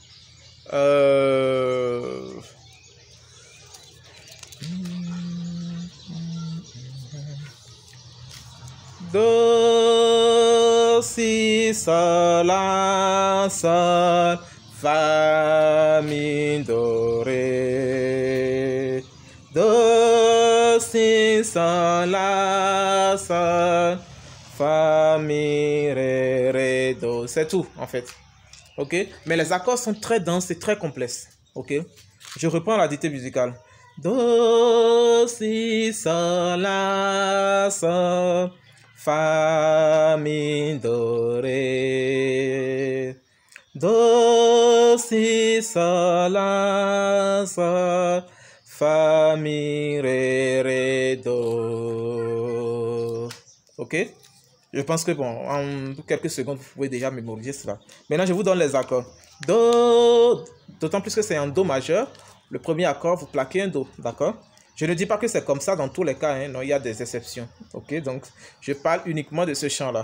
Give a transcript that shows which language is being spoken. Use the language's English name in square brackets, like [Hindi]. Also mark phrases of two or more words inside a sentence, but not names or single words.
[French] Do, si, sol, la, sol, fa, mi, do, ré. Do, si, sol, la, sol, fa, mi, ré, do. C'est tout, en fait. Ok? Mais les accords sont très denses et très complexes. Ok? Je reprends la dictée musicale. Do, si, sol, la, sol, fa, mi, do, ré. Do, si, sol, la, sol, fa, mi, ré, do. Ok? Je pense que bon, en quelques secondes, vous pouvez déjà mémoriser cela. Maintenant, je vous donne les accords. Do, d'autant plus que c'est un do majeur. Le premier accord, vous plaquez un do, d'accord? Je ne dis pas que c'est comme ça dans tous les cas, hein. Non, il y a des exceptions. Ok, donc je parle uniquement de ce chant-là.